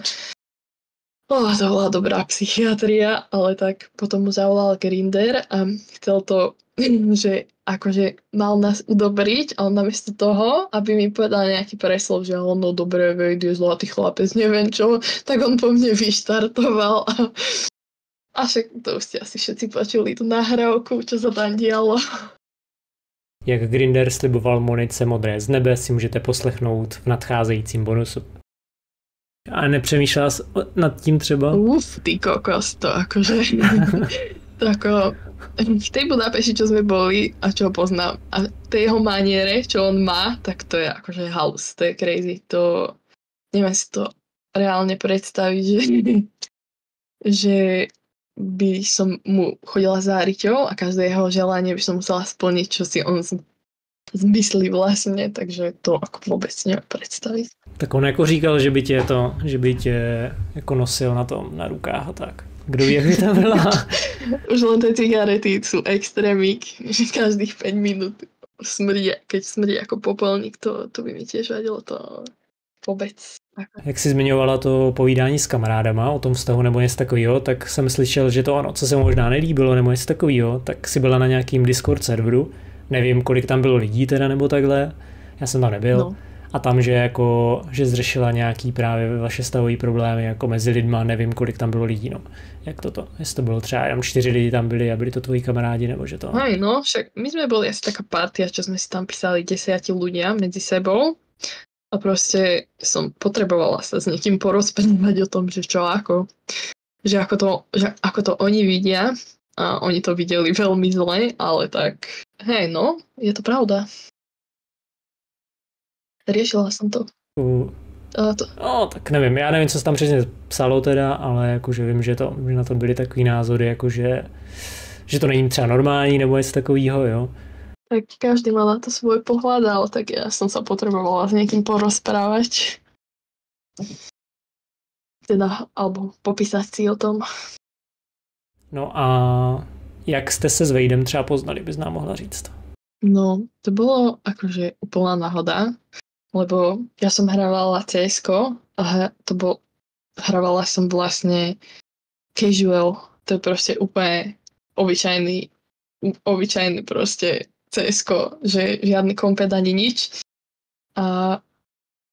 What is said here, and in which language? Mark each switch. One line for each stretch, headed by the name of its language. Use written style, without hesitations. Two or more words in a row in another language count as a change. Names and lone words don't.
Slovak: To bola dobrá psychiatria, ale tak potom mu zavolal Grinder a chcel to, že akože mal nás udobriť a on namiesto toho, aby mi povedal nejaký preslov, že no dobre, je zlatý chlapec, neviem čo, tak on po mne vyštartoval a však to už ste asi všetci počuli tú nahrávku, čo sa tam dialo.
Czech: Jak Grinder sliboval Monice Modré z nebe, si můžete poslechnout v nadcházejícím bonusu. A nepřemýšlela nad tím třeba?
Slovak: Ty kokos, to akože... Tako, v tej Budapešti, čo sme boli a čo ho poznám, a tej jeho maniere, čo on má, tak to je akože halus, to je crazy. To neviem si to reálne predstaviť, že by som mu chodila za Riťou a každé jeho želanie by som musela splniť, čo si on zmyslí vlastne, takže to ako vôbec neviem predstaviť.
Czech: Tak on jako říkal, že by tě jako nosil na rukách a tak. Kdo ví, jak by to byla?
Slovak: Už len tie cigarety sú extrémik, že každých 5 minút smrdí, keď smrdí ako popelník, to by mi tiež vadilo, to vôbec.
Czech: Jak jsi zmiňovala to povídání s kamarádama o tom vztahu nebo něco takového, tak jsem slyšel, že to ono, co se mu možná nelíbilo nebo něco takového, tak si byla na nějakým Discord serveru, nevím, kolik tam bylo lidí teda nebo takhle, já jsem tam nebyl. No. A tam, že zřešila nějaký právě vaše stavové problémy jako mezi lidma, nevím, kolik tam bylo lidí, no. Jak toto? Jestli to bylo třeba jenom 4 lidi tam byli a byli to tvoji kamarádi, nebo že to?
Slovak: Hej, no, však my sme boli asi taká partia, čo sme si tam písali 10 ľudia medzi sebou a proste som potrebovala sa s niekým porozprávať o tom, že čo ako. Že ako to oni vidia a oni to videli veľmi zle, ale tak, hej, no, je to pravda. Riešila som to.
Czech: No, tak nevím, já nevím, co se tam přesně psalo teda, ale jakože vím, že na to byly takový názory, jakože že to není třeba normální nebo něco takového, jo.
Slovak: Tak každý má na to svoj pohľad, ale tak ja som sa potrebovala s niekým porozprávať. Teda, alebo popísať si o tom.
Czech: No a jak jste se s Vejdem třeba poznali, bys nám mohla říct?
Slovak: No, to bolo akože úplná náhoda, lebo ja som hrávala CS:ko a hrávala som vlastne casual, to je proste úplne obyčajný proste CS:ko, že žiadny kompet ani nič.